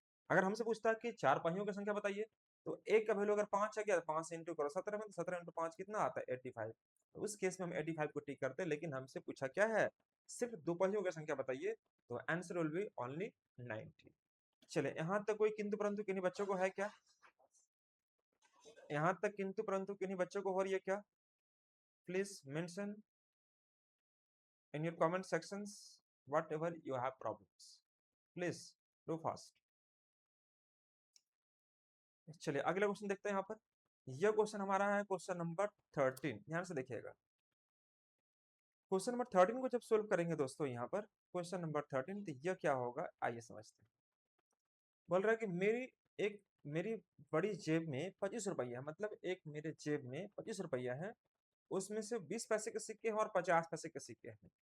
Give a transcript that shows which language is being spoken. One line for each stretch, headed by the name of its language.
Hindi: अगर हमसे पूछता है कि चार पहियों की संख्या बताइए, तो एक का वैल्यू अगर 5 है क्या, 5 से इंटू करो 17 में, तो 17 इंटू 5 कितना आता है 85। तो उस केस में हम 85 को टिक करते हैं, लेकिन हमसे पूछा क्या है, सिर्फ दो पहियों की संख्या बताइए, तो
English: Answer will be only 90।
Hindi: चले यहाँ तक कोई किंतु परंतु किन्हीं बच्चों को है क्या, यहाँ तक किंतु परंतु किन्हीं बच्चों को हो रही है क्या?
English: Please mention in your comment sections whatever you have problems. Please do fast.
Hindi: चलिए अगला क्वेश्चन देखते हैं यहाँ पर। यह क्वेश्चन हमारा है क्वेश्चन नंबर 13, ध्यान से देखिएगा। क्वेश्चन नंबर 13 को जब सोल्व करेंगे दोस्तों यहाँ पर क्वेश्चन नंबर 13, तो यह क्या होगा आइए समझते हैं। बोल रहा है कि मेरी बड़ी जेब में 25 रुपया, मतलब एक मेरे जेब में 25 रुपया है, उसमें से 20 पैसे के सिक्के हैं और 50 पैसे के सिक्के हैं।